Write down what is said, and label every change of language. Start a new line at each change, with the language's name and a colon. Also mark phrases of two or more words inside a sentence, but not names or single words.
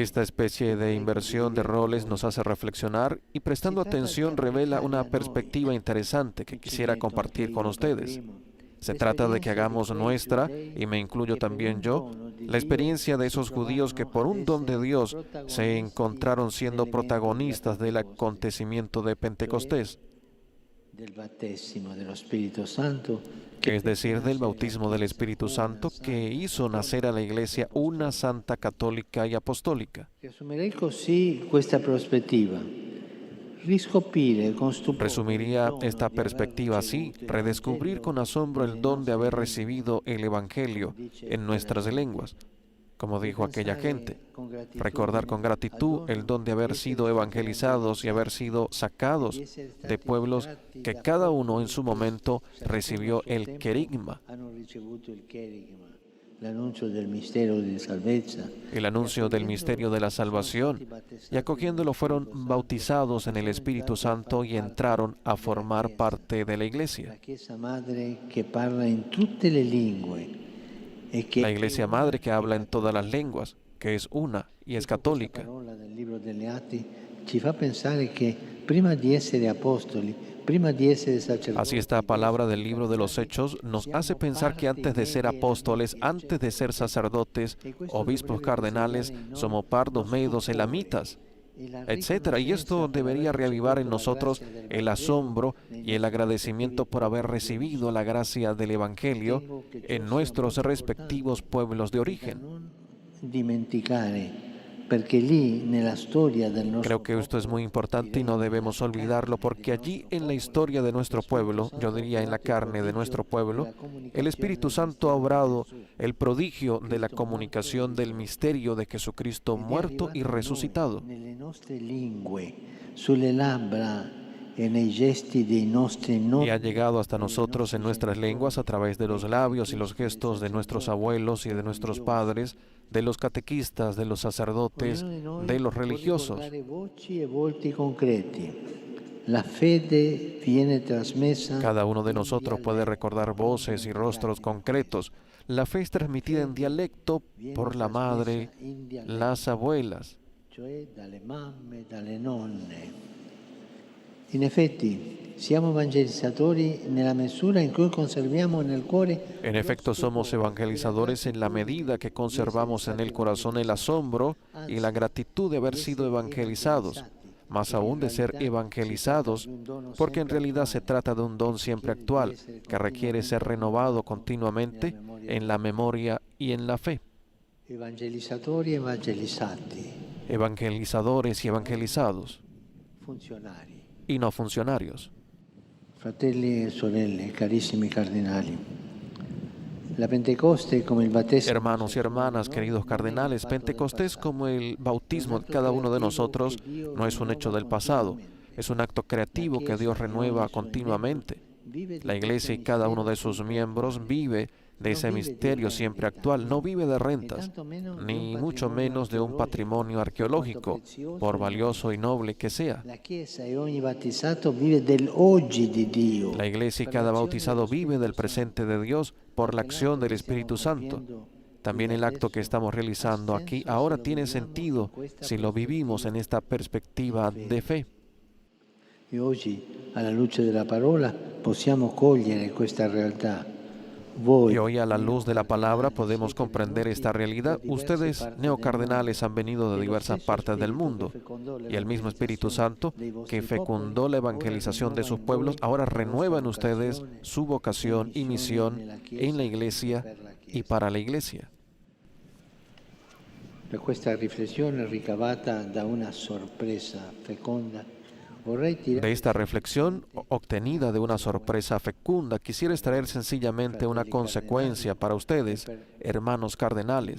Spanish: Esta especie de inversión de roles nos hace reflexionar y prestando atención revela una perspectiva interesante que quisiera compartir con ustedes. Se trata de que hagamos nuestra, y me incluyo también yo, la experiencia de esos judíos que por un don de Dios se encontraron siendo protagonistas del acontecimiento de Pentecostés,
Italian: Del battesimo dello Spirito Santo,
Spanish: es decir, del bautismo del Espíritu Santo que hizo nacer a la Iglesia una santa católica y apostólica.
Italian: Riassumerei così questa prospettiva. Riscoprire con stupore
Spanish: Resumiría esta perspectiva así: redescubrir con asombro el don de haber recibido el Evangelio en nuestras lenguas, como dijo aquella gente. Recordar con gratitud el don de haber sido evangelizados y haber sido sacados de pueblos que cada uno en su momento recibió el querigma,
Italian: hanno ricevuto il cherigma, l'annuncio del mistero di salvezza.
Spanish: el anuncio del misterio de la salvación, y acogiéndolo fueron bautizados en el Espíritu Santo y entraron a formar parte de la Iglesia.
Italian: La Chiesa Madre che parla in tutte le lingue e che
Spanish: La Iglesia Madre que habla en todas las lenguas, que es una y es católica.
Italian: La parola del libro degli Atti ci fa pensare che prima di essere apostoli, prima di essere sacerdoti,
Spanish: Así esta palabra del libro de los Hechos nos hace pensar que antes de ser apóstoles, antes de ser sacerdotes, obispos cardenales, somos pardos, medos, elamitas, etcétera. Y esto debería reavivar en nosotros el asombro y el agradecimiento por haber recibido la gracia del Evangelio en nuestros respectivos pueblos de origen.
Italian: non dimenticare, perché lì nella storia del nostro
Spanish: Creo que esto es muy importante y no debemos olvidarlo, porque allí en la historia de nuestro pueblo, yo diría en la carne de nuestro pueblo, el Espíritu Santo ha obrado el prodigio de la comunicación del misterio de Jesucristo muerto y resucitado.
Italian: nelle nostre lingue, sulle labbra e nei gesti dei nostri
Spanish: Y ha llegado hasta nosotros en nuestras lenguas a través de los labios y los gestos de nuestros abuelos y de nuestros padres, de los catequistas, de los sacerdotes, de los religiosos.
Italian: voci e volti concreti. La fede viene trasmessa.
Spanish: Cada uno de nosotros puede recordar voces y rostros concretos. La fe es transmitida en dialecto por la madre, las abuelas.
Italian: Cioè dalle mamme, dalle nonne. In effetti, siamo evangelizzatori nella misura in cui conserviamo nel cuore.
Spanish: En efecto, somos evangelizadores en la medida que conservamos en el corazón el asombro y la gratitud de haber sido evangelizados, más aún de ser evangelizados, porque en realidad se trata de un don siempre actual, que requiere ser renovado continuamente en la memoria y en la fe.
Italian: Evangelizzatori e evangelizzati,
Spanish: Evangelizadores y evangelizados,
Italian: funzionari.
Spanish: y no funcionarios.
Italian: Fratelli e sorelle, carissimi cardinali, la Pentecoste come il battesimo.
Spanish: Hermanos y hermanas, queridos cardenales, Pentecostés, como el bautismo de cada uno de nosotros, no es un hecho del pasado, es un acto creativo que Dios renueva continuamente. La Iglesia y cada uno de sus miembros vive de ese misterio siempre actual, no vive de rentas, ni mucho menos de un patrimonio arqueológico, por valioso y noble que sea.
Italian: La Chiesa e ogni battezzato vive dell'oggi di Dio.
Spanish: La Iglesia y cada bautizado vive del presente de Dios por la acción del Espíritu Santo. También el acto que estamos realizando aquí ahora tiene sentido si lo vivimos en esta perspectiva de fe.
Italian: E oggi, alla luce della parola, possiamo cogliere questa realtà. Voi,
Spanish: Y hoy a la luz de la palabra podemos comprender esta realidad. Ustedes, neocardenales, han venido de diversas partes del mundo y el mismo Espíritu Santo que fecundó la evangelización de sus pueblos ahora renueva en ustedes su vocación y misión en la Iglesia y para la Iglesia.
Italian: Per questa riflessione ricavata da una sorpresa feconda, vorrei tirare
Spanish: De esta reflexión obtenida de una sorpresa fecunda, quisiera extraer sencillamente una consecuencia para ustedes, hermanos cardenales,